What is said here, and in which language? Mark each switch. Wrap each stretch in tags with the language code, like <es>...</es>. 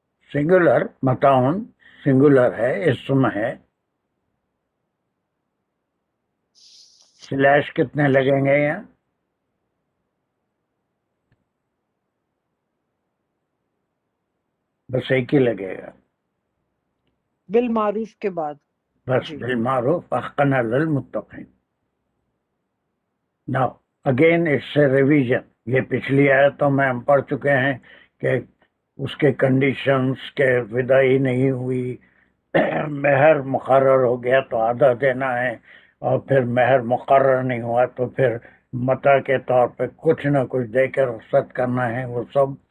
<ur>Singular متاون singular ہے، اسم ہے. سلیش کتنے لگیں گے یہاں؟ بس ایک ہی لگے گا، بالمعروف کے بعد. بس جی</ur> <ar>بالمعروف حقاً علی المتقین.</ar> <en>Now again it's a revision.</en> <ur>یہ پچھلی آیتوں میں ہم پڑھ چکے ہیں کہ اس کے کنڈیشنز کے وداعی نہیں ہوئی، مہر مقرر ہو گیا تو آدھا دینا ہے، اور پھر مہر مقرر نہیں ہوا تو پھر متا کے طور پہ کچھ نہ کچھ دے کر رخصت کرنا ہے، وہ سب.</ur>